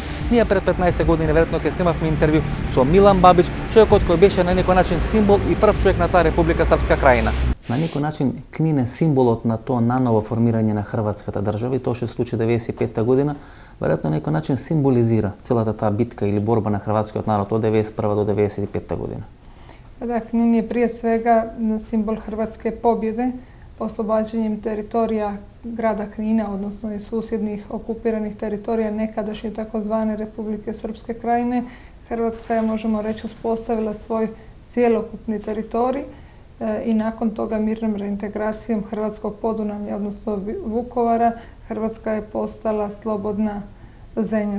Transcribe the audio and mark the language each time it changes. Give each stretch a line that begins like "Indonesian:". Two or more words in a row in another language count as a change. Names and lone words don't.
Macedonian: Ние пред 15 години веројатно ќе снимавме интервју со Милан Бабич, човекот кој беше на некој начин символ и прв човек на таа Република Српска крајна. На некој начин Книн е символот на тоа наново формирање на хрватската држава и тоа што се случи 1995 година, веројатно на некој начин символизира целата таа битка или борба на хрватскиот народ од 1991 до 1995 година.
Croatian: Da, Knin je prije svega simbol hrvatske pobjede oslobađanjem teritorija grada Knina, odnosno i susjednih okupiranih teritorija nekadašnje takozvane Republike Srpske krajine. Hrvatska je, možemo reći, uspostavila svoj cjelokupni teritorij i nakon toga mirnom reintegracijom Hrvatskog Podunavlja, odnosno Vukovara, Hrvatska je postala slobodna zemlja.